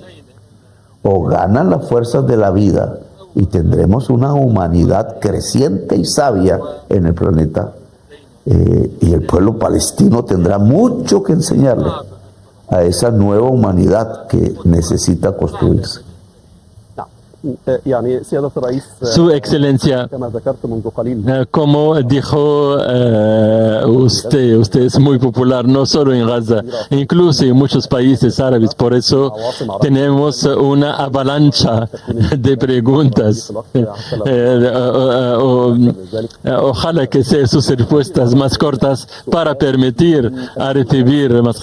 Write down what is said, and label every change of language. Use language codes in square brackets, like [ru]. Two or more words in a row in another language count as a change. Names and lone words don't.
[es] O ganan las fuerzas de la vida y tendremos una humanidad creciente y sabia en el planeta. y el pueblo palestino tendrá mucho que enseñarle a esa nueva humanidad que necesita construirse. [ar] يعني سيادة الرئيس [es] Su Excelencia, [ar] كما ذكرت منذ قليل [es] como dijo usted es muy popular no solo en Gaza, incluso en muchos países árabes, por eso tenemos una avalancha de preguntas. Ojalá que sean sus respuestas más cortas para permitir a recibir más.